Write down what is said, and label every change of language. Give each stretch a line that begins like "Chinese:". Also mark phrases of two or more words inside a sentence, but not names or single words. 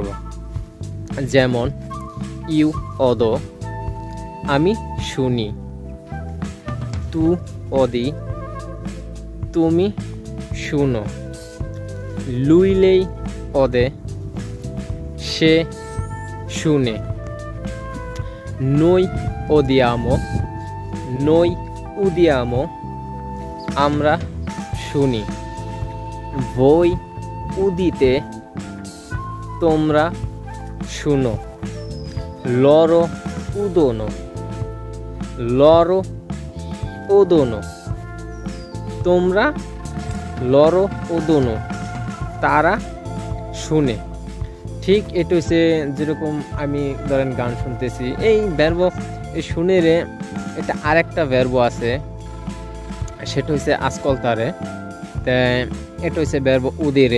Bangla: যেমন
Italian: io odo,
Bangla: আমি শুনি,
Italian: tu odi,
Bangla: তুমি শুনো,
Italian: lui lei ode,
Bangla: সে শুনে,
Italian: noi odiamo, noi udiamo,
Bangla: আমরা শুনি,
Italian: voi udite,
Bangla: তোমরা শুনো,
Italian: loro udono, loro odono, তোমরা loro odono,
Bangla: তারা শুনে। ঠিক এটা হচ্ছে যেরকম আমি ধরেন গান শুনতেছি, এই ভার্ব এই শুনে রে, এটা আরেকটা ভার্ব আছে, সেটা হচ্ছে ascoltare, তা এটা হচ্ছে ভার্ব udire।